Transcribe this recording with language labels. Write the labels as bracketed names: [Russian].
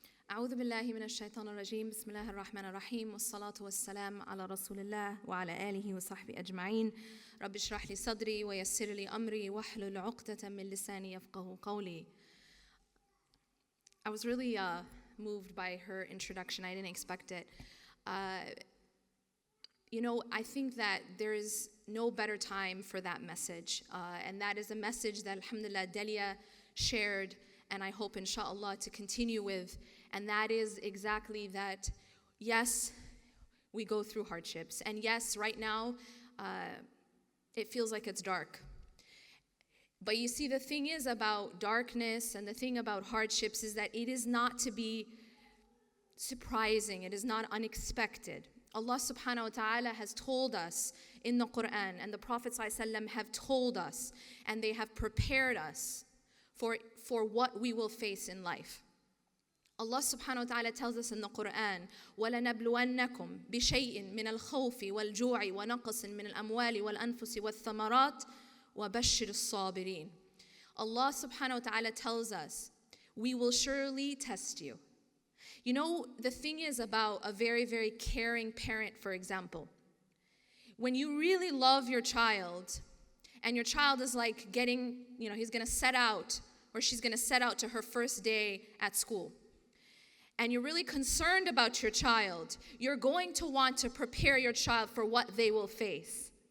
[Arabic] أعوذ بالله من الشيطان الرجيم. بسم الله الرحمن الرحيم. والصلاة والسلام على رسول الله وعلى آله وصحبه أجمعين. رب اشرح لي صدري ويسر لي أمري واحلل عقدة من لساني يفقهوا قولي. [English] I was really moved by her introduction. I didn't expect it. I think that there is no better time for that message. And that is a message that, alhamdulillah, Delia shared, and I hope, inshallah, to continue with. And that is exactly that, yes, we go through hardships. And yes, right now, it feels like it's dark. But you see, the thing is about darkness and the thing about hardships is that it is not to be surprising. It is not unexpected. Allah subhanahu wa ta'ala has told us in the Quran, and the Prophet ﷺ have told us, and they have prepared us for what we will face in life. Allah subhanahu wa ta'ala tells us in the Quran, [Arabic] وَلَنَبْلُوَنَّكُمْ بِشَيْءٍ مِّنَ الْخَوْفِ وَالْجُوعِ وَنَقْصٍ مِّنَ الْأَمْوَالِ وَالْأَنفُسِ وَالثَّمَرَاتِ وَبَشِّرِ الصَّابِرِينَ. [English] Allah subhanahu wa ta'ala tells us, we will surely test you. You know, the thing is about a very, very caring parent, for example. When you really love your child, and your child is like getting, he's going to set out, or she's going to set out to her first day at school, and you're really concerned about your child, you're going to want to prepare your child for what they will face.